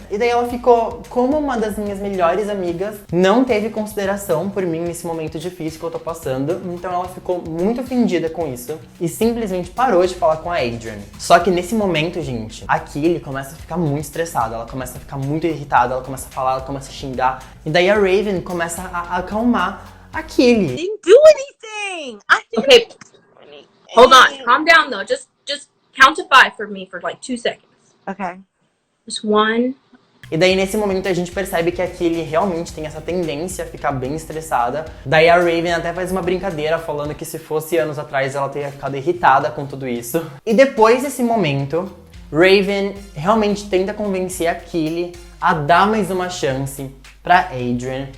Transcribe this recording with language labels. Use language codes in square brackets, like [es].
[pt] E daí ela ficou, como uma das minhas melhores amigas, não teve consideração por mim nesse momento difícil que eu tô passando. Então ela ficou muito ofendida com isso e simplesmente parou de falar com a Adrian. Só que nesse momento, gente, a Kylie começa a ficar muito estressada, ela começa a ficar muito irritada, ela começa a falar, ela começa a xingar. E daí a Raven começa a acalmar a Kylie. [en] Didn't do anything. Okay, hold on, calm down though. Just count to 5 for me for like 2 seconds. Okay. Just 1. [pt] E daí nesse momento a gente percebe que a Kylie realmente tem essa tendência a ficar bem estressada. Daí a Raven até faz uma brincadeira falando que se fosse anos atrás ela teria ficado irritada com tudo isso. E depois desse momento, Raven realmente tenta convencer a Kylie a dar mais uma chance pra Adrian.